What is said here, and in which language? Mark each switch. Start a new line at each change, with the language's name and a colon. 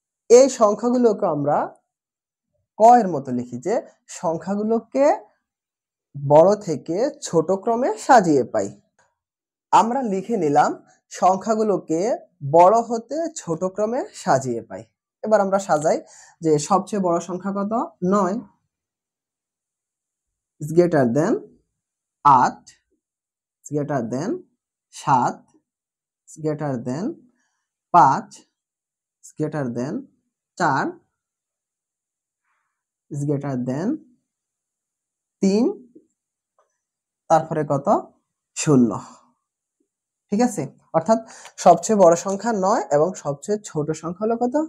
Bangla: এই সংখ্যাগুলোকে আমরা ক এর মতো লিখি যে সংখ্যাগুলোকে বড় থেকে ছোট ক্রমে সাজিয়ে পাই। আমরা লিখে নিলাম সংখ্যাগুলোকে বড় হতে ছোট ক্রমে সাজিয়ে পাই। এবার আমরা সাজাই যে সবচেয়ে বড় সংখ্যা কত?
English: 9 is greater than 8 is greater than 7 is greater than 5 is greater than 4 is greater than 3,
Bangla: তারপরে কত? 0। ঠিক আছে, অর্থাৎ সবচেয়ে বড় সংখ্যা 9 এবং সবচেয়ে ছোট সংখ্যা হলো কত?